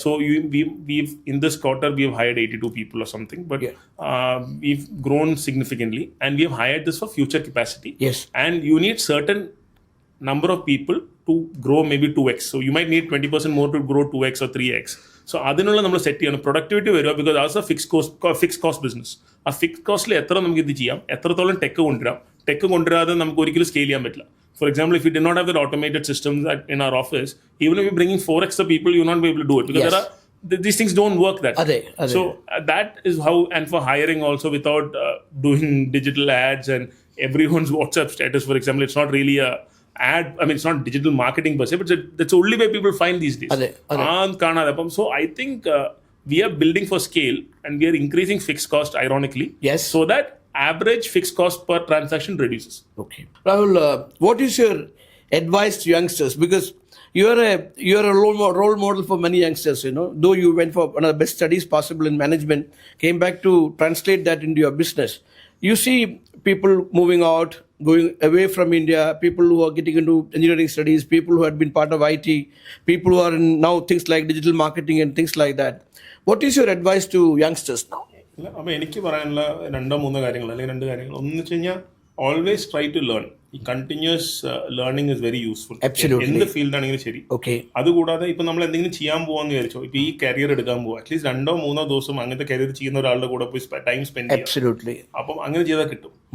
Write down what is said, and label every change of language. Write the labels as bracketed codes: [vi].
[en] So we've in this quarter we have hired 82 people or something, but we've grown significantly, and we have hired this for future capacity. Yes. And you need certain number of people to grow maybe 2x. So you might need 20% more to grow 2x or 3x. [ml] So അതിനുള്ള നമ്മൾ set ചെയ്യണം. Productivity വരിക [en] Because as a fix cost business. [ml] ആ fix കോസ്റ്റിൽ എത്ര നമുക്ക് ഇത് ചെയ്യാം, എത്രത്തോളം ടെക്ക് കൊണ്ടുവരാതെ നമുക്ക് ഒരിക്കലും സ്കെയിൽ ചെയ്യാൻ പറ്റില്ല. [en] For example, if we did not have that automated systems in our office, even if we're bringing 4x the people, you will not be able to do it because these things don't work that way. So that is how, and for hiring also, without doing digital ads and everyone's WhatsApp status, for example, it's not really a ad. I mean, it's not digital marketing per se, but that's only way people find these days. So I think we are building for scale, and we are increasing fixed cost ironically. Yes. So that average fixed cost per transaction reduces. Okay. Rahul, what is your advice to youngsters? Because you're a role model for many youngsters, though you went for one of the best studies possible in management, came back to translate that into your business. You see people moving out, going away from India, people who are getting into engineering studies, people who had been part of IT, people who are in now things like digital marketing and things like that. What is your advice to youngsters now? [ml] അപ്പോൾ എനിക്ക് പറയാനുള്ള 2-3 കാര്യങ്ങൾ അല്ലെങ്കിൽ 2 കാര്യങ്ങൾ. ഒന്ന് വെച്ച് കഴിഞ്ഞാൽ [en] Always try to learn. [ml] ഈ [en] Continuous learning is very useful. [ml] എന്ത് ഫീൽഡ് ആണെങ്കിലും ശരി. അതുകൂടാതെ ഇപ്പൊ നമ്മൾ എന്തെങ്കിലും ചെയ്യാൻ പോവാന്ന് വിചാരിച്ചോ, ഇപ്പൊ ഈ കരിയർ എടുക്കാൻ പോവാ, അറ്റ്ലീസ്റ്റ് 2-3 ദിവസം അങ്ങനത്തെ കരിയർ ചെയ്യുന്ന ഒരാളുടെ കൂടെ പോയി ടൈം സ്പെൻഡ് ചെയ്യാം. അപ്പം അങ്ങനെ ചെയ്താൽ കിട്ടും.